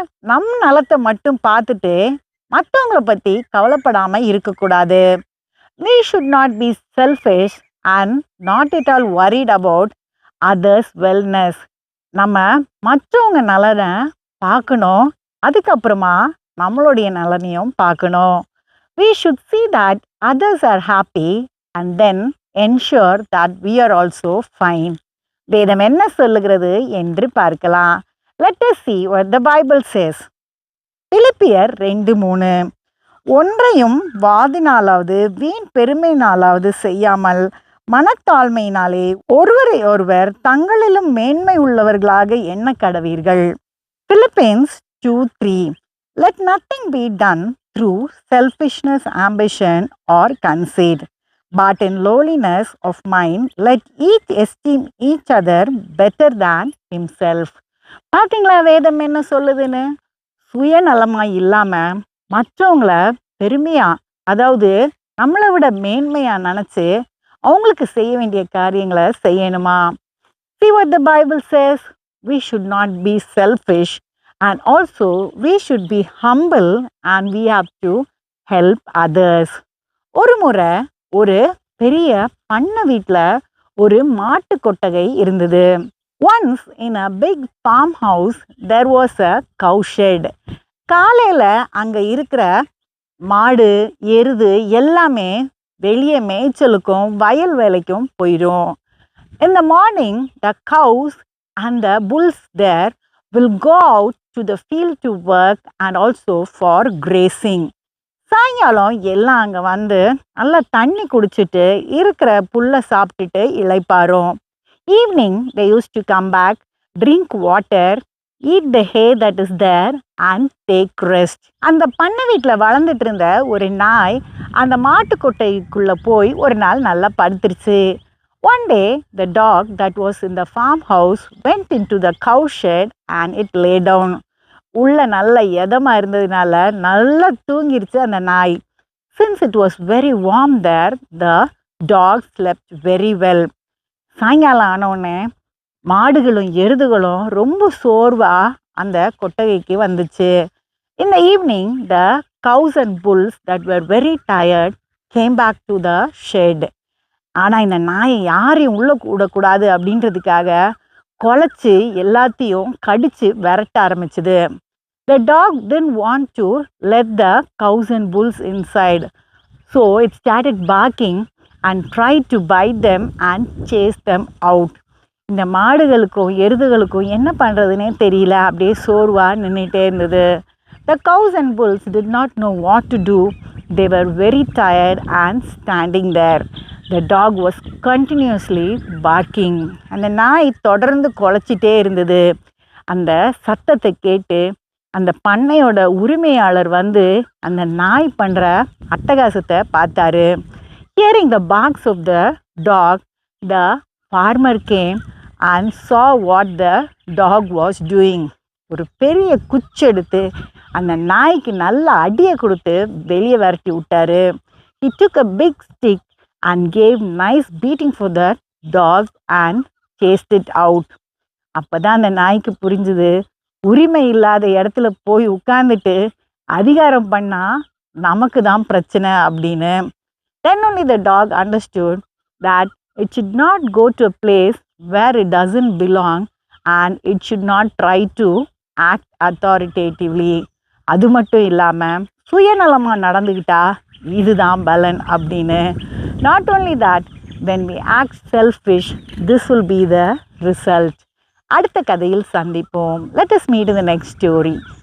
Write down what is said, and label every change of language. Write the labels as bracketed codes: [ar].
[ta] நம் நலத்தை மட்டும் பார்த்துட்டு மற்றவங்கள பற்றி கவலைப்படாம இருக்கக்கூடாது. [en] We should not be selfish and not at all worried about others' wellness. [ta] நம்ம மற்றவங்க நலனை பார்க்கணும், அதுக்கப்புறமா நம்மளுடைய நலனையும் பார்க்கணும். [en] We should see that others are happy and then ensure that we are also fine. [ta] வேதம் என்ன சொல்லுகிறது என்று பார்க்கலாம். [en] Let us see what the Bible says. [ta] பிலிப்பியர் 2:3 ஒன்றையும் வாதினாலாவது வீண் பெருமையினாலாவது செய்யாமல் மனத்தாழ்மையினாலே ஒருவரை ஒருவர் தங்களிலும் மேன்மை உள்ளவர்களாக எண்ண கடவீர்கள். [en] Philippians 2:3 Let nothing be done through selfishness, ambition or conceit, but in lowliness of mind let each esteem each other better than himself. [ta] பார்த்தீங்களா வேதம் என்ன சொல்லுதுன்னு? சுயநலமாய் இல்லாமல் மற்றவங்கள பெருமையாக, அதாவது நம்மளை விட மேன்மையாக நினச்சி அவங்களுக்கு செய்ய வேண்டிய காரியங்களை செய்யணுமா? [en] See what the Bible says. We should not be selfish and also we should be humble and we have to help others. [ta] ஒரு முறை ஒரு பெரிய பண்ணை வீட்டில் ஒரு மாட்டு கொட்டகை இருந்தது. [en] Once in a big farmhouse there was a cow shed. [ta] காலையில் அங்கே இருக்கிற மாடு எருது எல்லாமே வெளியே மேய்ச்சலுக்கும் வயல் வேலைக்கும் போயிடும். [en] In the morning the cows and the bulls there will go out to the field to work and also for grazing. [ta] சாயங்காலம் எல்லாம் அங்கே வந்து நல்லா தண்ணி குடிச்சிட்டு இருக்கிற புல்லை சாப்பிட்டுட்டு இளைப்பாரும். [en] Evening they used to come back, drink water, eat the hay that is there and take rest. [ta] அந்த பண்ணை வீட்டில் வளர்ந்துட்டு இருந்த ஒரு நாய் அந்த மாட்டுக்கொட்டைக்குள்ளே போய் ஒரு நாள் நல்லா படுத்துருச்சு. [en] One day the dog that was in the farmhouse went into the cow shed and it lay down. [ta] உள்ள நல்ல எதமாக இருந்ததுனால நல்லா தூங்கிருச்சு அந்த நாய். [en] Since it was very warm there, the dog slept very well. [ta] சாயங்காலம் ஆனவுடனே மாடுகளும் எருதுகளும் ரொம்ப சோர்வாக அந்த கொட்டகைக்கு வந்துச்சு. [en] In the evening, the cows and bulls that were very tired came back to the shed. [ta] ஆனால் இந்த நாயை யாரையும் உள்ளே விடக்கூடாது அப்படின்றதுக்காக குலைச்சி எல்லாத்தையும் கடித்து விரட்ட ஆரம்பிச்சுது. [en] The dog didn't want to let the cows and bulls inside. So it started barking and tried to bite them and chase them out. [ta] இந்த மாடுகளுக்கும் எருதுகளுக்கும் என்ன பண்ணுறதுனே தெரியல, அப்படியே சோர்வாக நின்றுட்டே இருந்தது. [en] The cows and bulls did not know what to do. They were very tired and standing there. The dog was continuously barking. [ta] அந்த நாய் தொடர்ந்து குலைச்சிட்டே இருந்தது. அந்த சத்தத்தை கேட்டு அந்த பண்ணையோட உரிமையாளர் வந்து அந்த நாய் பண்ணுற அட்டகாசத்தை பார்த்தாரு. [en] Hearing the barks of the dog, the farmer came and saw what the dog was doing. [ta] ஒரு பெரிய குச்சி எடுத்து அந்த நாய்க்கு நல்ல அடியை கொடுத்து வெளியே விரட்டி விட்டாரு. [en] He took a big stick and gave nice beating for the dog and chased it out. [ta] அப்போ தான் அந்த நாய்க்கு புரிஞ்சுது, உரிமை இல்லாத இடத்துல போய் உட்கார்ந்துட்டு அதிகாரம் பண்ணால் நமக்கு தான் பிரச்சனை அப்படின்னு. [en] Then only the dog understood that it should not go to a place where it doesn't belong and it should not try to act authoritatively. [ta] அது மட்டும் இல்லாமல் சுயநலமாக நடந்துக்கிட்டா இதுதான் பலன் அப்படின்னு. [en] Not only that, when we act selfish, this will be the result. [ta] அடுத்த கதையில் சந்திப்போம். [en] Let us meet in the next story.